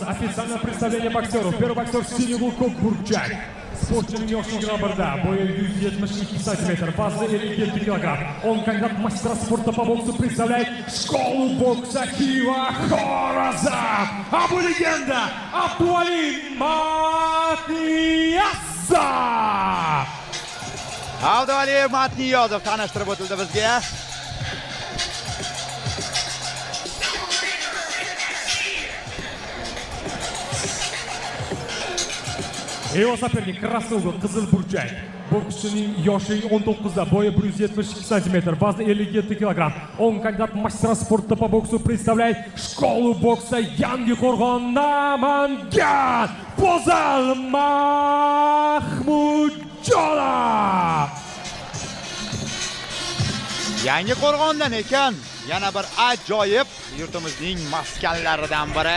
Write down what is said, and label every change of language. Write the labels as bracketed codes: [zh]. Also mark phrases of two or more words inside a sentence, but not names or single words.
[ru] Официальное представление боксеров. Первый боксер синий угол [uz] Kokburchak. Sportchining yoshligida birda, bo'yi 172 сантиметр, вазны 57 килограмм. [ru] Он кандидат в мастера спорта по боксу, представляет школу бокса Хива Xorazm. Абу-легенда Abdualim Matniyazov. [uz] Abdualim Matniyazov tanishtirib o'tildi bizga. [ru] Его соперник красный угол, [uz] Qizil burchak. Bokschining yoshi 19da, bo'yi 172 сантиметр, вазны 57 килограмм. [ru] Он кандидат в мастера спорта по боксу, представляет школу бокса Yangiqo'rg'on, Namangan. Fozil Mahmudjonov. [uz] Yangiqo'rg'ondan ekan, yana bir ajoyib yurtimizning maskanlaridan biri.